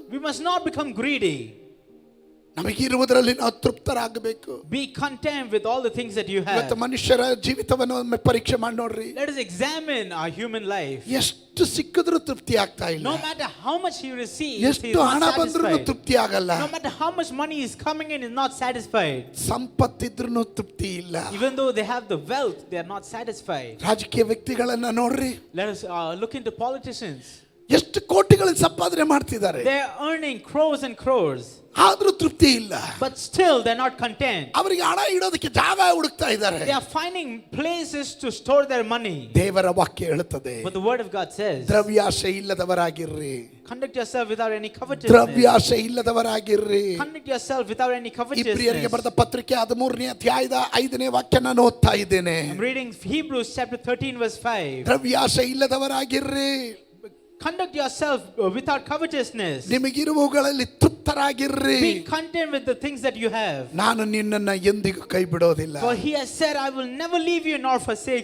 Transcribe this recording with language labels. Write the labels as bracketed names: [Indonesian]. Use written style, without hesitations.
[English] We must not become greedy. [Kannada] ನಮಗಿರುವುದರಲ್ಲಿ ನಾವು ತೃಪ್ತರಾಗಬೇಕು. [English] Be content with all the things that you [Kannada] ಇವತ್ತು [English] have. [Kannada] ಮನುಷ್ಯರ ಜೀವಿತವನ್ನು ಒಮ್ಮೆ ಪರೀಕ್ಷೆ ಮಾಡಿ ನೋಡ್ರಿ. [English] Let us examine our human life. [Kannada] ಎಷ್ಟು ಸಿಕ್ಕಿದ್ರೂ ತೃಪ್ತಿ ಆಗ್ತಾ ಇಲ್ಲ. [English] No matter how much he receives, he is [Kannada] ಎಷ್ಟು ಹಣ [English] not [Kannada] ಬಂದ್ರೂ [English] satisfied. [Kannada] ತೃಪ್ತಿ ಆಗಲ್ಲ. [English] No matter how much money is coming in, is not satisfied. [Kannada] ಸಂಪತ್ತಿದ್ರೂ ತೃಪ್ತಿ ಇಲ್ಲ. [English] Even though they have the wealth, they are not satisfied. [Kannada] ರಾಜಕೀಯ ವ್ಯಕ್ತಿಗಳನ್ನ ನೋಡ್ರಿ. [English] Let us look into politicians. [Kannada] ಎಷ್ಟು ಕೋಟಿಗಳನ್ನು ಸಂಪಾದನೆ ಮಾಡ್ತಿದ್ದಾರೆ, [English] They are earning crores and crores, [Kannada] ಆದ್ರೂ ತೃಪ್ತಿ ಇಲ್ಲ. [English] but still they're not content. [Kannada] ಅವರಿಗೆ ಹಣ ಇಡೋದಕ್ಕೆ ಜಾಗ ಹುಡುಕ್ತಾ ಇದ್ದಾರೆ. [English] They are finding places to store their money. [Kannada] ದೇವರ ವಾಕ್ಯ ಹೇಳುತ್ತದೆ, [English] But the word of God says, [Kannada] ದ್ರವ್ಯಾಶೆ ಇಲ್ಲದವರಾಗಿರ್ರಿ. [English] conduct yourself without any covetousness. [Kannada] ದ್ರವ್ಯಾಶೆ ಇಲ್ಲದವರಾಗಿರ್ರಿ. [English] Conduct yourself without any [Kannada] ಇಬ್ರಿಯರಿಗೆ [English] covetousness. [Kannada] ಬರೆದ ಪತ್ರಿಕೆ 13ನೇ ಅಧ್ಯಾಯದ 5ನೇ ವಾಕ್ಯ ನಾನು ಓದ್ತಾ ಇದ್ದೇನೆ. [English] I'm reading Hebrews chapter 13 verse 5. [Kannada] ದ್ರವ್ಯಾಶೆ ಇಲ್ಲದವರಾಗಿರ್ರಿ. [English] Conduct yourself without covetousness. [Kannada] ನಿಮಗಿರುವುಗಳಲ್ಲಿ ತೃಪ್ತರಾಗಿರ್ರಿ. [English] Be content with the things that you have. [Kannada] ನಾನು ನಿನ್ನನ್ನ ಎಂದಿಗೂ ಕೈ ಬಿಡೋದಿಲ್ಲ. [English] For he has said, I will never leave you nor forsake